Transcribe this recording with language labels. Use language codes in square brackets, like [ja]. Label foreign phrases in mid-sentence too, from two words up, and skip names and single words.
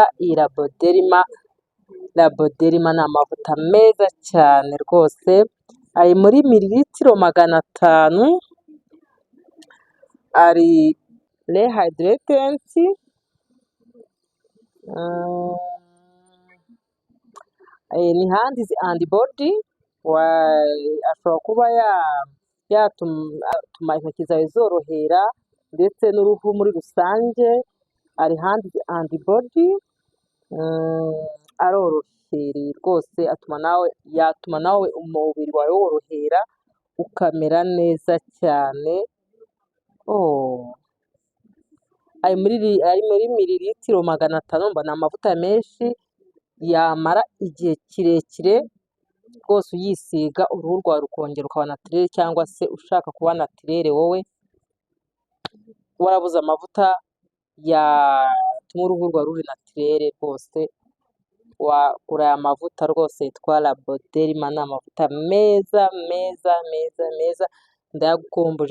[rw] Iyi Laboderma ni amavuta meza cyane rwose. Ari muri mililitiro 500. Ari rehydrating, ni [en] hands and body. [rw] Ashobora kuba yatuma intoki zawe zorohera ndetse n'uruhu muri rusange. [en] Ari hands and body, [rw] arorohereye rwose, yatuma nawe umubiri wawe worohera ukamera neza cyane. Ari muri mililitiro 500. Mba ni amavuta menshi yamara igihe kirekire rwose uyisiga, uruhu rwawe rukongera ukaba naturel, cyangwa se ushaka kuba naturel wowe warabuze amavuta yatuma uruhu rwawe ruri natirere rwose, wagura aya mavuta rwose yitwa Laboderma, ni amavuta meza meza meza meza, ndayagukumbuje.